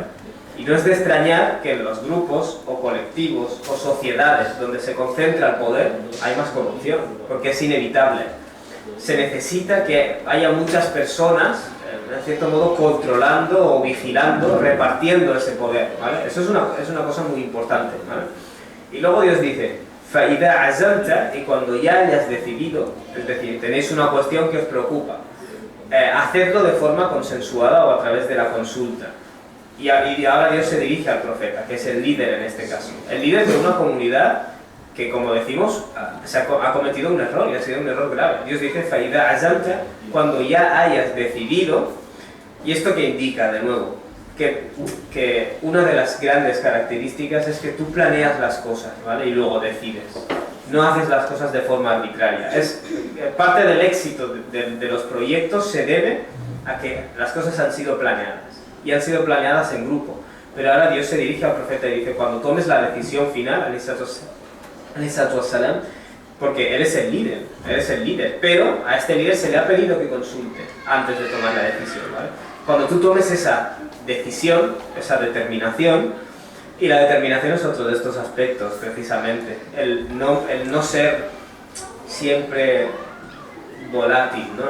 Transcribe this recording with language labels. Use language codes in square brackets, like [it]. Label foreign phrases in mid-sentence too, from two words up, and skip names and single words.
[es] Y no es de extrañar que en los grupos o colectivos o sociedades donde se concentra el poder hay más corrupción, porque es inevitable. Se necesita que haya muchas personas, en cierto modo, controlando o vigilando, repartiendo ese poder, ¿vale? Eso es una cosa muy importante, ¿vale? Y luego Dios dice, [ar] فَإِذَا عَزَمْتَ, [es] y cuando ya hayas decidido, es decir, tenéis una cuestión que os preocupa, hacedlo de forma consensuada o a través de la consulta. Y ahora Dios se dirige al profeta, que es el líder en este caso. El líder de una comunidad que, como decimos, ha cometido un error, y ha sido un error grave. Dios dice, [ar] فَإِذَا عَزَمْتَ, [es] cuando ya hayas decidido, ¿Y esto qué indica, de nuevo? Que una de las grandes características es que tú planeas las cosas, ¿vale? Y luego decides. No haces las cosas de forma arbitraria. Parte del éxito de los proyectos se debe a que las cosas han sido planeadas. Y han sido planeadas en grupo. Pero ahora Dios se dirige al profeta y dice, cuando tomes la decisión final, [ar] عليه السلام, [es] porque él es el líder, pero a este líder se le ha pedido que consulte antes de tomar la decisión, ¿vale? Cuando tú tomes esa decisión, esa determinación, y la determinación es otro de estos aspectos, precisamente, el no ser siempre volátil, ¿no?